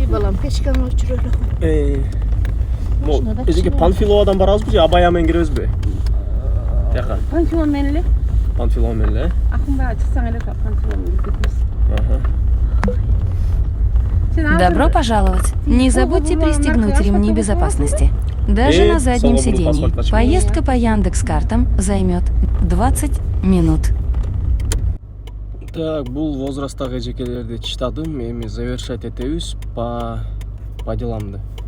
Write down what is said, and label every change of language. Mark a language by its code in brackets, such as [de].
[ky] Балам печканы өчүрөлү. Машинада эжеге киши Панфиловадан барабызбы же Абая менен киребизби? Жака. Пансион менен эле. Панфилова менен эле. Акынбайга чыксаң эле пансион менен кетебиз. [ru] Добро пожаловать! Не забудьте пристегнуть ремни безопасности. Даже на заднем сидении. Поездка по Яндекс.Картам займет 20 минут. [ky] Так, бул возрасттагы эжекелерди чыштадым. Эми завершать этебиз по деламды.